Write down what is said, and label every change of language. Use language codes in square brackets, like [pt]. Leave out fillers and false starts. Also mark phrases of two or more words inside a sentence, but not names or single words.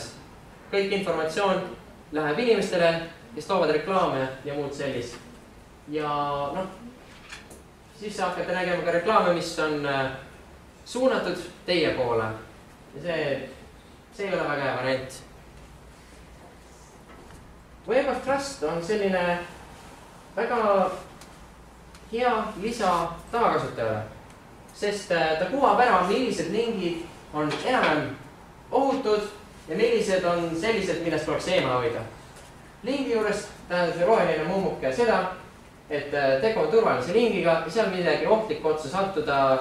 [et] Kõik informatsioon läheb inimestele, kes toovad reklaame ja muud sellist. Ja siis hakkate nägema ka reklaame, mis on suunatud teie poole. Ja see ei ole väga hea variant. Web of Trust on selline väga hea lisa tavakasutajale, sest ta kuvab ära, millised lingid on enam ohutud ja millised on sellised, millest tuleks eemale hoida. Lingi juures tähendab see roheline mummuke seda, et tegu on turvalise lingiga ja seal midagi ohtlikku otsa sattuda.